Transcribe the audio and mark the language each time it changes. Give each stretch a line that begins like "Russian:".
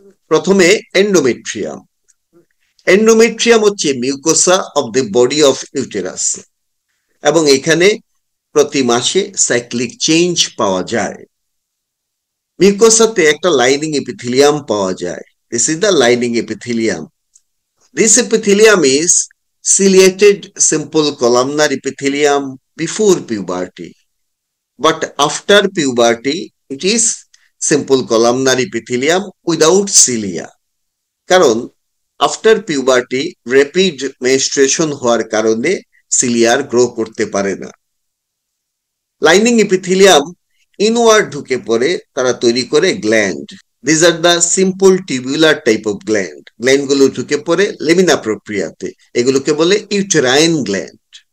Bangla: প্রথমে endometrium. Endometrium হচ্ছে
English: mucosa of the body of uterus,
Bangla: এবং এখানে প্রতি মাসে সাইক্লিক চেঞ্জ পাওয়া যায়। মিউকোসাতে একটা লাইনিং এপিথেলিয়াম পাওয়া যায়,
English: This is the lining epithelium. This epithelium is ciliated simple columnar epithelium before puberty, but after puberty it is simple columnar epithelium without cilia. কারণ
Bangla: আফটার পিউবার্টি র্যাপিড মেনস্ট্রুয়েশন হওয়ার কারণে cilia আর grow করতে পারে না। Lining epithelium inward ঢুকে পড়ে, তারা তৈরি করে gland.
English: This are the simple tubular type of gland.
Bangla: Gland গুলো ঢুকে পড়ে লেমিনা প্রক্রিয়াতে, এগুলোকে বলে ইউটেরাইন গ্ল্যান্ড।